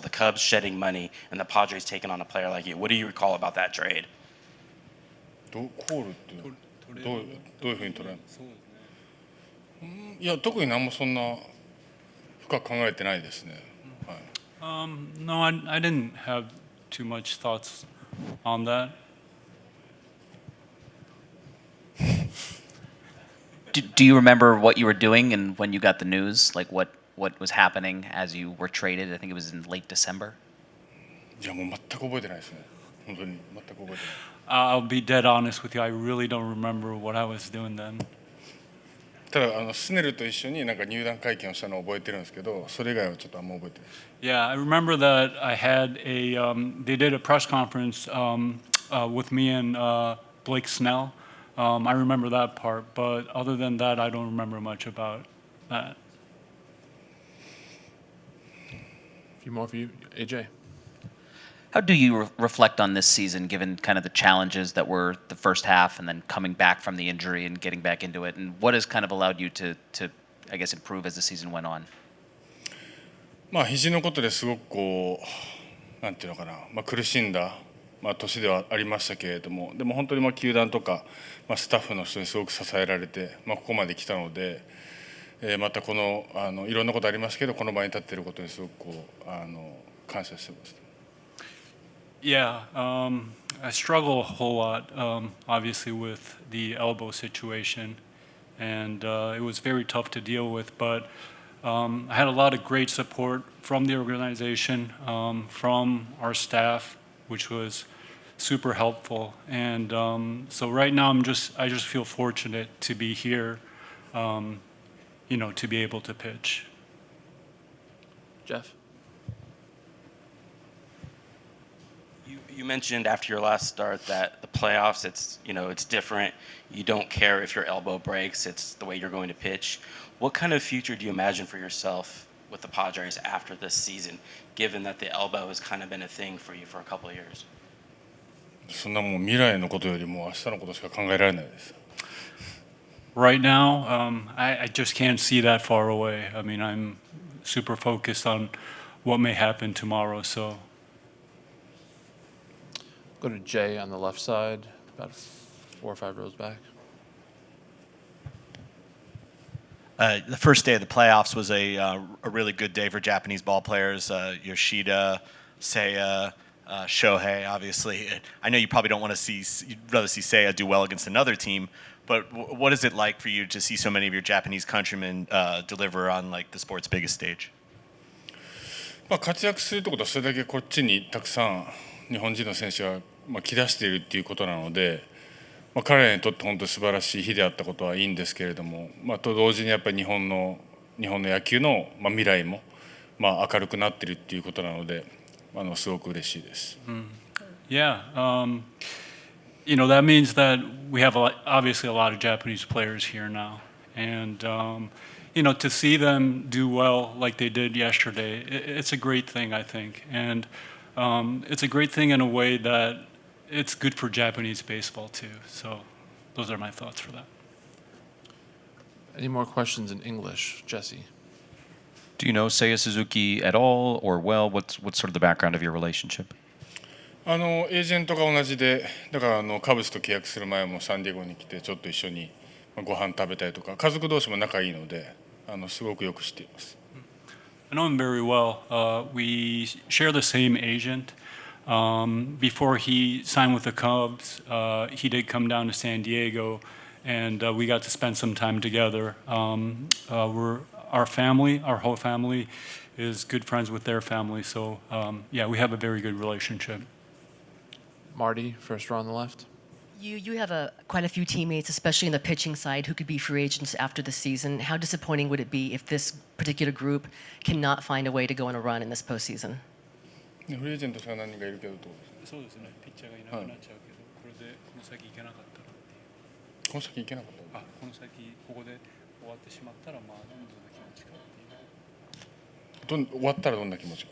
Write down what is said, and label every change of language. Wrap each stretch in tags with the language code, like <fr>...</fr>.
<en>The Cubs shedding money and the Padres taking on a player like you. What do you recall about that trade?</en> <ja>コールっていうのはどういうふうに捉えるの？いや特に何もそんな深く考えてないですね。はい。</ja> <en>No, I didn't have too much thoughts on that. Do you remember what you were doing and when you got the news? Like what was happening as you were traded? I think it was in late December.</en> <ja>いやもう全く覚えてないですね。本当に全く覚えてない。</ja> <en>I'll be dead honest with you. I really don't remember what I was doing then.</en> <ja>ただスネルと一緒になんか入団会見をしたのを覚えてるんですけど、それ以外はちょっとあんま覚えてない。</ja> <en>Yeah, I remember that I had they did a press conference with me and Blake Snell. I remember that part, but other than that, I don't remember much about that. A few more for you, AJ. How do you reflect on this season, given kind of the challenges that were the first half and then coming back from the injury and getting back into it? And what has kind of allowed you to I guess, improve as the season went on?</en> <ja>まあ肘のことですごくこうなんていうのかな、まあ苦しんだ年ではありましたけれども、でも本当に球団とかスタッフの人にすごく支えられてここまで来たので、またこのいろんなことありますけどこの場に立っていることにすごくこう感謝してます。</ja> <en>Yeah, I struggle a whole lot, obviously, with the elbow situation, and it was very tough to deal with. But I had a lot of great support from the organization, from our staff, which was super helpful. And so right now, I just feel fortunate to be here, to be able to pitch. Jeff? You mentioned after your last start that the playoffs, it's different. You don't care if your elbow breaks. It's the way you're going to pitch. What kind of future do you imagine for yourself with the Padres after this season, given that the elbow has kind of been a thing for you for a couple of years?</en> <ja>そんなもう未来のことよりも明日のことしか考えられないです。</ja> <en>Right now, I just can't see that far away. I mean, I'm super focused on what may happen tomorrow, so. Go to Jay on the left side, about 4 or 5 rows back. The first day of the playoffs was a really good day for Japanese ball players. Yoshida, Seiya, Shohei, obviously. I know you probably don't want to you'd rather see Seiya do well against another team, but what is it like for you to see so many of your Japanese countrymen deliver on like the sport's biggest stage?</en> <ja>活躍するってことはそれだけこっちにたくさん日本人の選手が来だしているっていうことなので、彼らにとって本当に素晴らしい日であったことはいいんですけれども、と同時にやっぱり日本の野球の未来も明るくなっているっていうことなので、すごく嬉しいです。</ja> <en>Yeah, that means that we have obviously a lot of Japanese players here now, and to see them do well like they did yesterday, it's a great thing, I think, and it's a great thing in a way that it's good for Japanese baseball too. So those are my thoughts for that. Any more questions in English? Jesse? Do you know Seiya Suzuki at all or well? What's sort of the background of your relationship? エージェントが同じで、だからカブスと契約する前もサンディエゴに来てちょっと一緒にご飯食べたりとか、家族同士も仲いいので、すごくよく知っています。 I know him very well. We share the same agent. Before he signed with the Cubs, he did come down to San Diego, and we got to spend some time together. Our whole family, is good friends with their family. So yeah, we have a very good relationship. Marty, first row on the left. You have quite a few teammates, especially in the pitching side, who could be free agents after the season. How disappointing would it be if this particular group cannot find a way to go on a run in this postseason?</en> <ja>フリーエージェントが何人かいるけどと。そうですね。ピッチャーがいなくなっちゃうけど、これでこの先行けなかったらっていう。この先行けなかったら。この先ここで終わってしまったらどんな気持ちかっていう。終わったらどんな気持ちか。</ja>